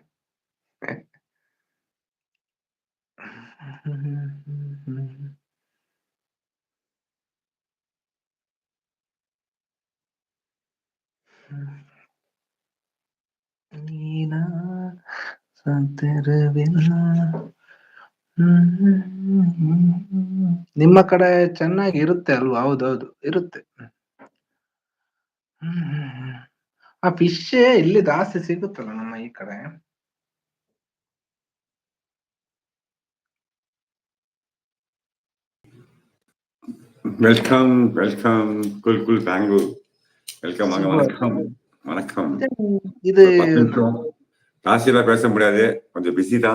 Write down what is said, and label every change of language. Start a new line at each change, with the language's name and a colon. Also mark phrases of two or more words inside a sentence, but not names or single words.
Kannada: ನೀನಾ ಸಂತರವಿಲ್ಲ. ನಿಮ್ಮ ಕಡೆ ಚೆನ್ನಾಗಿ ಇರುತ್ತೆ ಅಲ್ವಾ? ಹೌದೌದು ಇರುತ್ತೆ. ಆ ಫಿಶ್ ಇಲ್ಲಿ ಜಾಸ್ತಿ ಸಿಗುತ್ತಲ್ಲ ನಮ್ಮ ಈ ಕಡೆ.
English: welcome welcome cool cool Bangalore.
Tamil: வெல்கம் வாங்க. வணக்கம் வணக்கம். இது ஒரு 10 நிமிஷம் ராசியில பேச முடியாது, கொஞ்சம் பிஸி தான்.